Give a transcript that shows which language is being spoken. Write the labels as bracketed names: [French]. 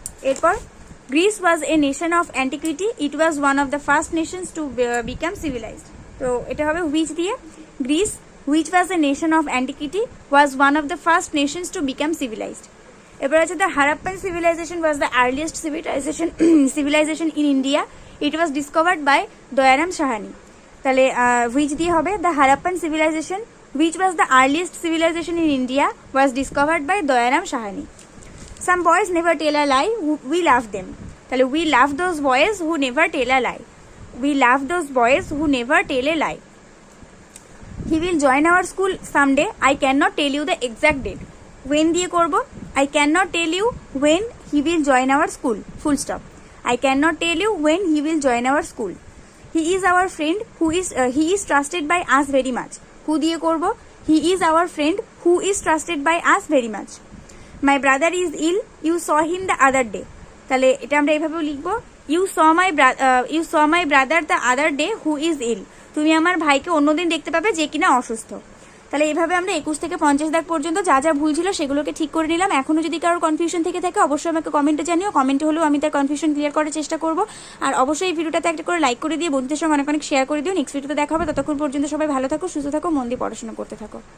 [English] এরপর Greece was a nation of antiquity, it was one of the first nations to become civilised. [Bangla] তো এটা হবে which দিয়ে, [English] Greece which was a nation of antiquity was one of the first nations to become civilised. [Bangla] এবার আছে [English] The Harappan civilization was the earliest civilization in India, it was discovered by Dayaram Sahani. [Bangla] তাহলে which দিয়ে হবে [English] The Harappan civilization which was the earliest civilization in India was discovered by Dayaram Sahani. Some boys never tell a lie, we love them. তাহলে we love those boys who never tell a lie. We love those boys who never tell a lie. He will join our school someday. I cannot tell you the exact date. When [Bangla] দিয়ে করব, [English] I cannot tell you when he will join our school. Full stop. I cannot tell you when he will join our school. He is our friend he is trusted by us very much. Who [Bangla] দিয়ে করব, [English] he is our friend who is trusted by us very much. My brother is ill, you saw him the other day. [Bangla] তাহলে এটা আমরা এইভাবেও লিখবো, [English] you saw my brother the other day who is ill. [Bangla] তুমি আমার ভাইকে অন্যদিন দেখতে পাবে যে কিনা অসুস্থ। তাহলে এইভাবে আমরা 21 থেকে 50 দাগ পর্যন্ত যা যা ভুল ছিল সেগুলোকে ঠিক করে নিলাম। এখনো যদি কারোর কনফিউশন থেকে থাকে অবশ্যই আমাকে কমেন্টে জানিও, কমেন্টে হলেও আমি তার কনফিউশন ক্লিয়ার করার চেষ্টা করব। আর অবশ্যই এই ভিডিওটাতে একটা করে লাইক করে দিয়ে বন্ধুদের সঙ্গে অনেক অনেক শেয়ার করে দিও। নেক্সট ভিডিওতে দেখা হবে, ততক্ষণ পর্যন্ত সবাই ভালো থাকো, সুস্থ থাকো, মন দিয়ে পড়াশোনা করতে থাকো।